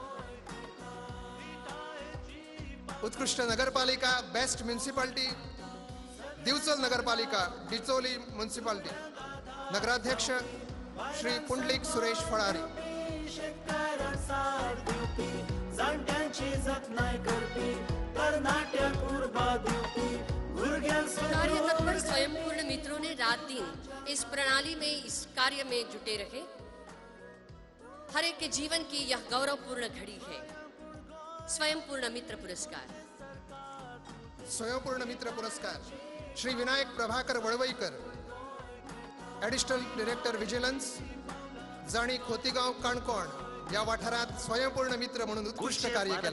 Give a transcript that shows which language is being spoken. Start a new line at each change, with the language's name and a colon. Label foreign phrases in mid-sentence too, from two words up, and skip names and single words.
Konkani: उत्कृष्ट नगरपालिका
English: best municipality
Konkani: दिवचल नगरपालिका डिचोली म्युनिसिपालिटी. नगराध्यक्ष श्री पुंडलिक सुरेश फळारी. शेतकारांक साथ दिवपी जाणट्यांची जतनाय करपी तरणाट्यांक उर्बा दिवपी भुरग्यांक
Hindi: कार्य तत्पर स्वयंपूर्ण मित्रों ने रात दिन इस प्रणाली में इस कार्य में जुटे रहे. हर एक के जीवन की यह गौरवपूर्ण घड़ी है. स्वयंपूर्ण मित्र पुरस्कार.
Konkani: स्वयंपूर्ण मित्र पुरस्कार श्री विनायक प्रभाकर वळवईकर,
English: Additional Director Vigilance,
Konkani: जाणी खोतीगाव काणकोण या वाठारात स्वयंपूर्ण मित्र म्हणून उत्कृष्ट कार्य केला.